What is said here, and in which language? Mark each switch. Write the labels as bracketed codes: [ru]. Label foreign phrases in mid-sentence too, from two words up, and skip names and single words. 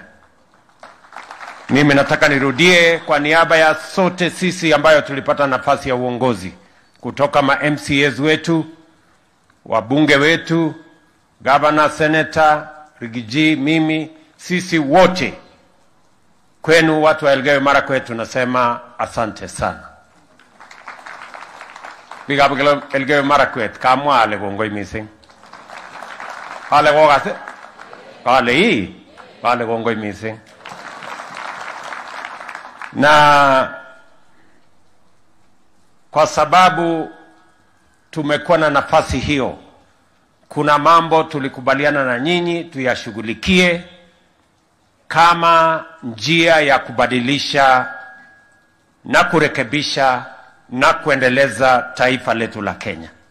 [sw] Mimi nataka nirudie kwa niaba ya sote sisi ambayo tulipata nafasi ya uongozi, kutoka ma MCAs wetu, wabunge wetu, governor, senator, Rigiji, mimi, sisi wote, kwenu watu wa Elgeyo Marakwet tunasema asante sana. [kln] Biga Elgeyo Marakwet, kamwa ale gongoi missing. Ale gogase? Ale hii? Ale gongoi missing. [sw] Na kwa sababu tumekuwa na nafasi hiyo, kuna mambo tulikubaliana na nyinyi tuyashughulikie kama njia ya kubadilisha na kurekebisha na kuendeleza taifa letu la Kenya.